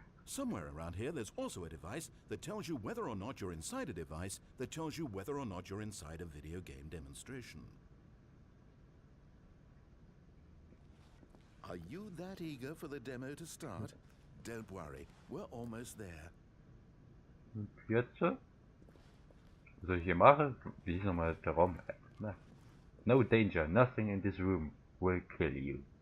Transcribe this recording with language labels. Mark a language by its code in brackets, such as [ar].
[en] Somewhere around here there's also a device that tells you whether or not you're inside a device that tells you whether or not you're inside a video game demonstration. Are you that eager for the demo to start? Don't worry, we're almost there. [de] Und jetzt? Was soll ich hier machen? Wie ist nochmal der Raum? [en] No danger, nothing in this room will kill you.